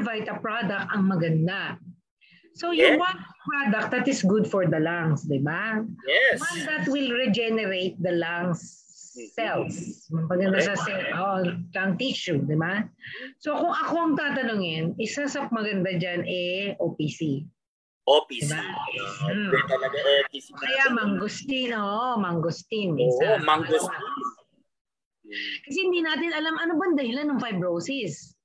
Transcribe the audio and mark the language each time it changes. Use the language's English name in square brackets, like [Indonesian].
[Filipino] Vita product ang maganda? [English] So, you want product that is good for the lungs, di ba? Yes. One that will regenerate the lungs cells. [Filipino] Maganda sa lung tissue, di ba? So kung ako ang tatanungin, isa sa maganda dyan OPC. OPC. Diba? Talaga OPC. Kaya mangustin. Mangustin. Mangustin. Kasi hindi natin alam ano ba dahilan ng fibrosis.